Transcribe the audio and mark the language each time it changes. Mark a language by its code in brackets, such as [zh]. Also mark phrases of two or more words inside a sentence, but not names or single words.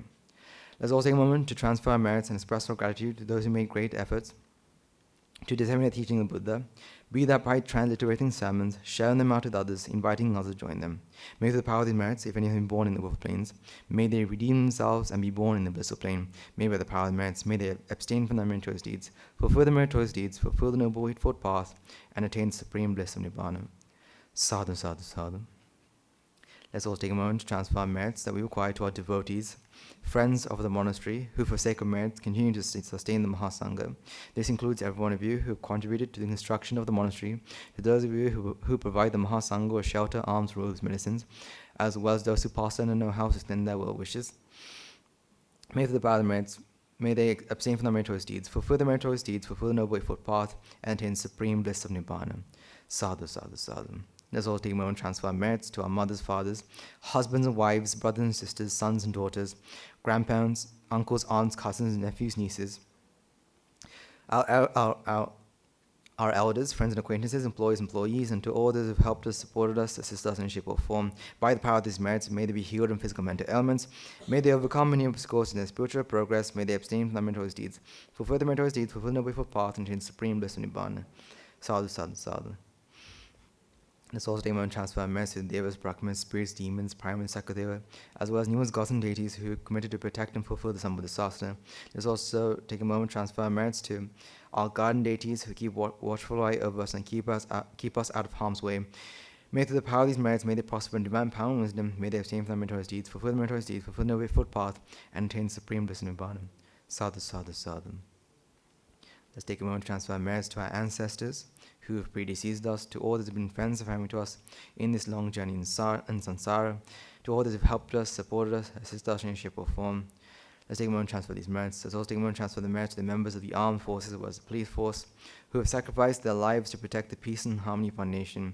[en] Let's also take a moment to transfer our merits and express our gratitude to those who made great efforts to disseminate the teaching of Buddha, be that by transliterating sermons, sharing them out with others, inviting others to join them. May through the power of these merits, if any have been born in the wolf plains, may they redeem themselves and be born in the blissful plane. May by the power of the merits, may they abstain from their meritorious deeds, fulfill the meritorious deeds, fulfill the noble eightfold path, and attain supreme bliss of Nibbana. [pi] Sadhu, sadhu, sadhu. [en] Let's also take a moment to transfer our merits that we acquire to our devotees, friends of the monastery, who for sake of merit continue to sustain the Mahasangha. This includes every one of you who have contributed to the construction of the monastery, to those of you who provide the Mahasangha with shelter, alms, robes, medicines, as well as those who pass on and know how to extend their well wishes. May through the power of the merits, may they abstain from their meritorious deeds, fulfill the meritorious deeds, fulfill the noble eightfold path, and attain supreme bliss of Nibbana. [pi] Sadhu, sadhu, sadhu. [en] Let's all take a moment to transfer our merits to our mothers, fathers, husbands and wives, brothers and sisters, sons and daughters, grandparents, uncles, aunts, cousins, nephews, nieces, our elders, friends and acquaintances, employees, and to all those who have helped us, supported us, assisted us in any shape or form. By the power of these merits, may they be healed in physical and mental ailments. May they overcome many obstacles in their spiritual progress. May they abstain from their meritorious deeds, fulfill the meritorious deeds, fulfill the noble eightfold path, and attain supreme bliss of Nibbana. [pi] Sadhu, sadhu, sadhu. [en] Let's also take a moment to transfer our merits to the Devas, Brahmins, spirits, demons, Brahmins, Sakadeva, as well as numerous gods and deities who are committed to protect and fulfill the Sambuddha Sasana. Let's also take a moment to transfer our merits to our guardian deities who keep watchful eye over us and keep us out of harm's way. May through the power of these merits, may they prosper in divine power and wisdom, may they abstain from their meritorious deeds, fulfill the meritorious deeds, fulfill the noble eightfold path, and attain supreme bliss in Nibbana. [pi] Sadhu, sadhu, sadhu. [en] Let's take a moment to transfer our merits to our ancestors who have predeceased us, to all that have been friends and family to us in this long journey in samsara, to all that have helped us, supported us, assisted us in any shape or form. Let's take a moment to transfer these merits. Let's also take a moment to transfer the merits to the members of the armed forces as well as the police force who have sacrificed their lives to protect the peace and harmony of our nation.